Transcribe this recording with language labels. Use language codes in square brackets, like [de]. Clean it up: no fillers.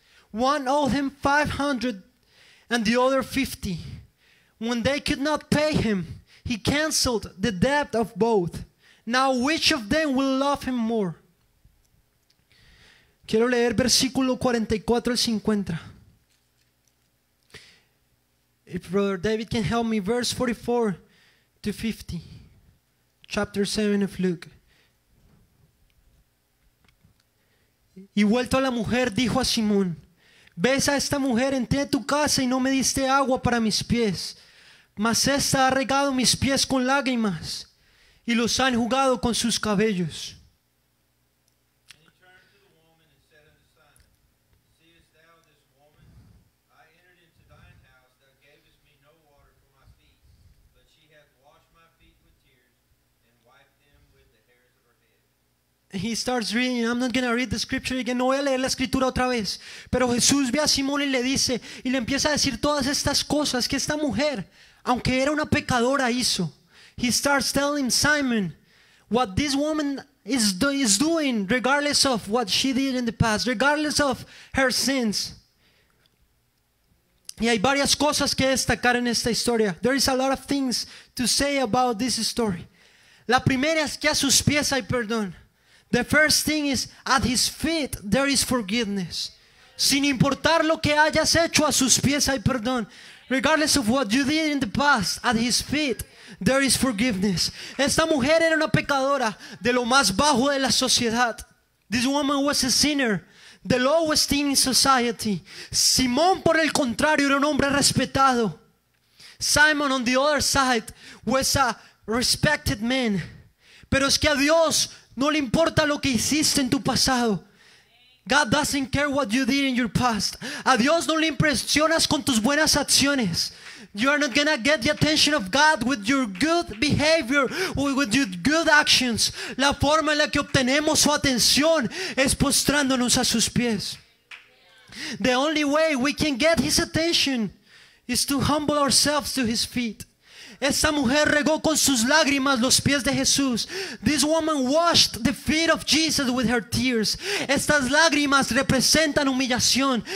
[en] One owed him 500 and the other 50. When they could not pay him, he canceled the debt of both. Now which of them will love him more? [es] Quiero leer versículo 44 al 50. [en] If Brother David can help me, verse 44 to 50. Chapter 7 of Luke. [es] Y vuelto a la mujer, dijo a Simón, ves a esta mujer, entré a tu casa y no me diste agua para mis pies, mas esta ha regado mis pies con lágrimas y los ha enjugado con sus cabellos. [en] And he turned to the woman and said unto Simon, seest thou this woman? I entered into thine house, thou gavest me no water for my feet, but she hath washed my feet with tears, and wiped them with the hairs of her head. he starts reading. I'm not going to read the scripture again. [es] No voy a leer la escritura otra vez. Pero Jesús ve a Simón y le dice, y le empieza a decir todas estas cosas que esta mujer, aunque era una pecadora, hizo. [en] He starts telling Simon what this woman is doing, regardless of what she did in the past, regardless of her sins. [es] Y hay varias cosas que destacar en esta historia. [en] There is a lot of things to say about this story. [es] La primera es que a sus pies hay perdón. [en] The first thing is, at his feet there is forgiveness. [es] Sin importar lo que hayas hecho, a sus pies hay perdón. [en] Regardless of what you did in the past, at his feet there is forgiveness. [es] Esta mujer era una pecadora de lo más bajo de la sociedad. [en] This woman was a sinner, the lowest thing in society. [es] Simón, por el contrario, era un hombre respetado. [en] Simon, on the other side, was a respected man. [es] Pero es que a Dios no le importa lo que hiciste en tu pasado. [en] God doesn't care what you did in your past. [es] A Dios no le impresionas con tus buenas acciones. [en] You are not gonna get the attention of God with your good behavior or with your good actions. [es] La forma en la que obtenemos su atención es postrándonos a sus pies. [en] The only way we can get his attention is to humble ourselves to his feet. [es] Esta mujer regó con sus lágrimas los pies de Jesús. [en] This woman washed the feet of Jesus with her tears. [es] Estas lágrimas representan humillación.